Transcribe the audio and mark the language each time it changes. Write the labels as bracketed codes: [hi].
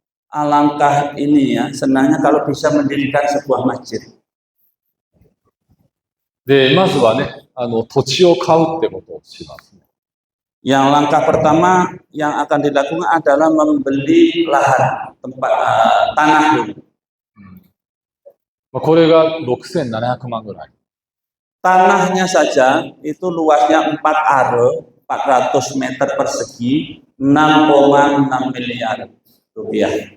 [id] Alangkah ini ya, senangnya kalau bisa mendirikan sebuah masjid. [ja] で、まずはね、土地を買うってことをします。 [id] Yang langkah pertama yang akan dilakukan adalah membeli lahan, tanah dulu. [ja] これが6700万ぐらい。 [id] Tanahnya saja itu luasnya 4 are, 400 meter persegi, 6,6 miliar rupiah.